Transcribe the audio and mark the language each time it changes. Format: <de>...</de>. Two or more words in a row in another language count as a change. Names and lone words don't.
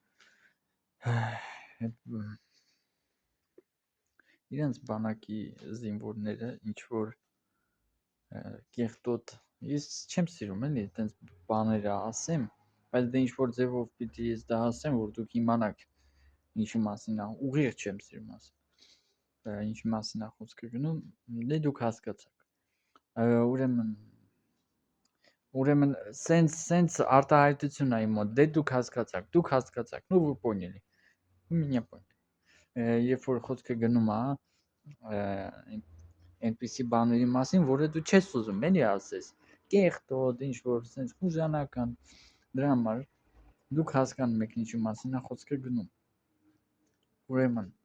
<hy>իրանց բանակի զինվորները ինչ-որ կեղտոտ, ես չեմ սիրում էլի այտենց բաները ասեմ, բայց դե ինչ-որ ձևով պիտի ես դա ասեմ, որ դուք իմանաք ինչի մասին է, ուղիղ չեմ սիրում ասեմ, ինչի մասին է խոսքը գնում, դե դուք հասկացաք, ուրեմն սենց արտահայտություն է իմ մոտ, դե դուք հասկացաք,</hy> <ru>ну вы поняли, вы меня поняли,</ru> <hy>երբ որ խոսքը գնում է այնպիսի բաների մասին, որը դու չես ուզում էլի ասես, կեղտոտ, ինչ-որ սենց խուժանական, դրա համար դուք հասկանում եք ինչի մասին է խոսքը գնում, ուրեմն</hy>